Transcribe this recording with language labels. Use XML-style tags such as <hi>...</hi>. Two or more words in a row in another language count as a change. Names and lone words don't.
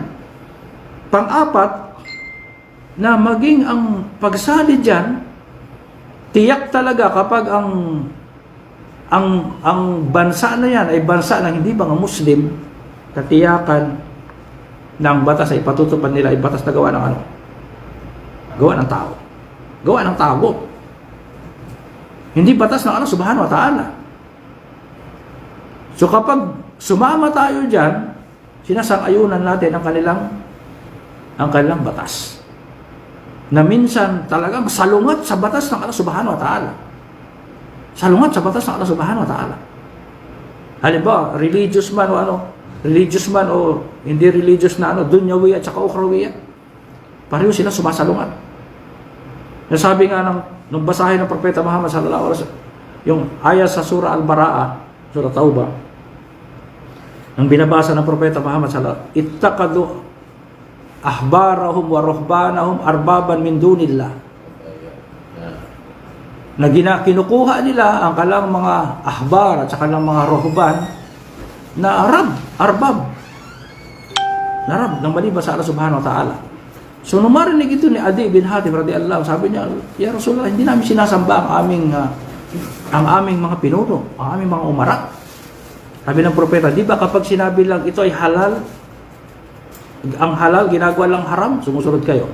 <tl>Pang-apat, na maging ang pagsali dyan, tiyak talaga kapag ang bansa na yan ay bansa ng hindi mga Muslim, katiyakan ng batas ay patutupad nila ay batas na gawa ng ano? Gawa ng tao. Gawa ng tao. Hindi batas ng Allah</tl> <ar>سبحانه وتعالى.</ar> <tl>So kapag sumama tayo dyan, sinasang-ayunan natin ang kanilang batas. Na minsan talagang salungat sa batas ng Allah</tl> <ar>سبحانه وتعالى.</ar> <tl>Salungat sa batas ng Allah</tl> <ar>سبحانه وتعالى.</ar> <tl>Halimbawa, religious man o hindi religious na dunyawi at saka ukhrawi. Pareho sila sumasalungat. Nasabi nga nung basahin ng propeta Muhammad</tl> <ar>صلى الله عليه وسلم,</ar> <tl>yung ayat sa surah Al-Bara'a, surah Taubah, nang binabasa ng propeta Muhammad</tl> <ar>صلى الله عليه وسلم, اتخذوا أحبارهم ورهبانهم أربابا من دون الله.</ar> <tl>Na kinukuha nila ang kalang mga ahbar at saka ng mga ruhban na arbab ng maliban sa Allah</tl> <ar>سبحانه وتعالى.</ar> <tl>So nung marinig ito ni Adi bin Hatim radhiyallahu, sabi niya,</tl> <ar>يا رسول الله,</ar> <tl>hindi namin sinasamba ang aming mga pinuno, ang aming mga umara. Sabi ng propeta, di ba kapag sinabi lang ito ay halal, ang halal ginagawa lang haram, sumusunod kayo.</tl>